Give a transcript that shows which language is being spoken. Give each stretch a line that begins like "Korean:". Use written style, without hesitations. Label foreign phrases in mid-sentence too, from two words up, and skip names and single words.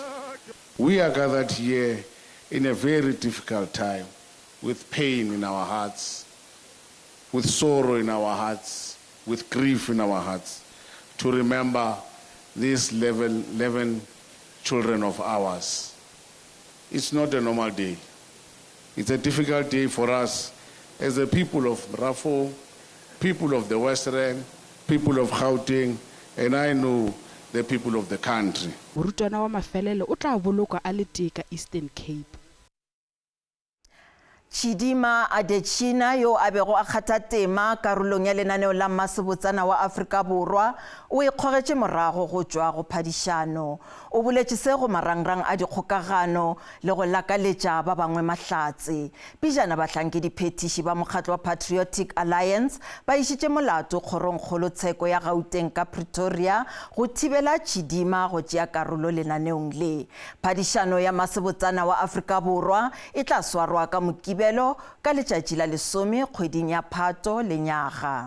English: We are gathered here in a very difficult time, with pain in our hearts, with sorrow in our hearts, with grief in our hearts, to remember these 11 children of ours. It's not a normal day. It's a difficult day for us as the people of Rafo, people of the West Rand, people of Gauteng, and I know the people of the country.
Northern Sotho: Morutwana wa Mafelele o tla boloka a le teka Eastern Cape. Chidima Adetshina yo a bego a kgatha tema karolong ya lenaneo la Mmasebotsana wa Afrika Borwa o ikgogetše morago go tšwa go phadišano o boletše se go marangrang a dikgokagano le go lakaletša ba bangwe mahlatse pejana bahlankedi phetiši ba mokgatlo wa Patriotic Alliance ba išitše molato kgorongkgolotsheko ya Gauteng ka Pretoria go thibela Chidima go tšea karolo lenaneong le phadišano ya Mmasebotsana wa Afrika Borwa e tla swarwa ka Mokibelo ka letšatši la 10 kgweding ya Phato lenyaga.